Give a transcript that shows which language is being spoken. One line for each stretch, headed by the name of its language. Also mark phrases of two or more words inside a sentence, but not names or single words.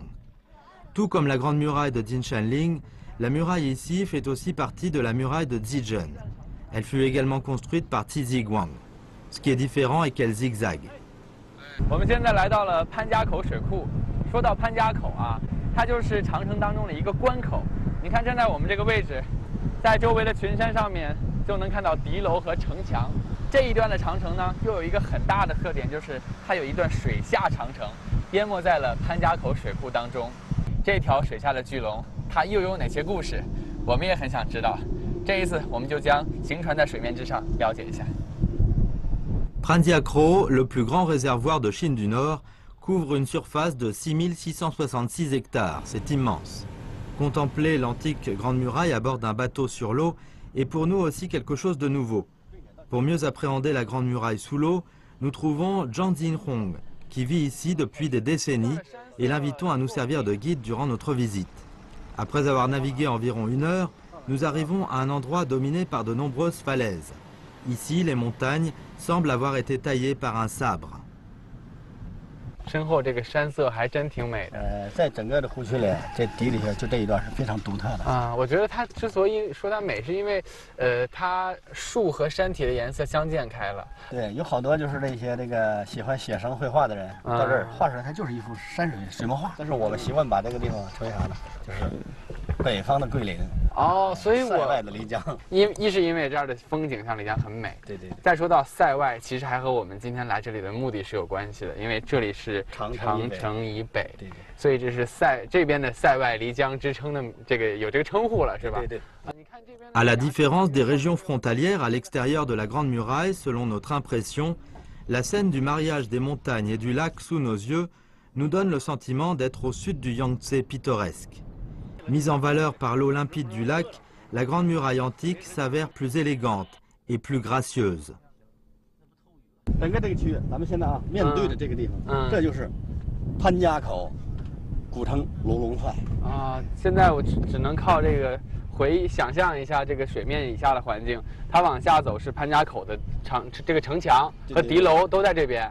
French: Tout comme la grande muraille de Jinshanling, la muraille ici fait aussi partie de la muraille de Zijun. Elle fut également construite par Tiziguang. Ce qui est différent est qu'elle zigzague.
Chinese: 我们现在来到了潘家口水库。说到潘家口啊，它就是长城当中的一个关口。你看，站在我们这个位置，在周围的群山上面就能看到敌楼和城墙。这一段的长城呢，又有一个很大的特点，就是它有一段水下长城，淹没在了潘家口水库当中。这条水下的巨龙，它又有哪些故事？我们也很想知道。这一次，我们就将行船在水面之上了解一下。
French: Panjiakro, le plus grand réservoir de Chine du Nord, couvre une surface de 6666 hectares. C'est immense. Contempler l'antique Grande Muraille à bord d'un bateau sur l'eau est pour nous aussi quelque chose de nouveau. Pour mieux appréhender la Grande Muraille sous l'eau, nous trouvons Zhang Jinhong, qui vit ici depuis des décennies, et l'invitons à nous servir de guide durant notre visite. Après avoir navigué environ 1 heure, nous arrivons à un endroit dominé par de nombreuses falaises. Ici, les montagnes semblent avoir été taillées par un sabre.
Chinese: 身后这个山色还真挺美的。在整个的湖区里，这底下就这一段是非常独特的啊。我觉得它之所以说它美，是因为它树和山体的颜色相间开了。对，有好多就是那些喜欢写生绘画的人到这儿画出来，它就是一幅山水墨画。但是我们习惯把这个地方称为啥呢？就是北方的桂林。哦，所以塞外的漓江，一是因为这儿的风景像漓江很美。对对。再说到塞外，其实还和我们今天来这里的目的是有关系的，因为这里是 长城以北，对对，所以这是这边的塞外漓江之称的有这个称呼了，是吧？对对。
French: À la différence des régions frontalières à l'extérieur de la Grande Muraille, selon notre impression, la scène du mariage des montagnes et du lac sous nos yeux nous donne le sentiment d'être au sud du Yangtze pittoresque. Mise en valeur par l'eau limpide du lac, la Grande Muraille antique s'avère plus élégante et plus gracieuse.
Chinese: 整个这个区域，咱们现在面对的这个地方，这就是潘家口古城卢龙帅啊。现在我只能靠这个想象一下这个水面以下的环境，它往下走是潘家口的这个城墙和敌楼都在这边。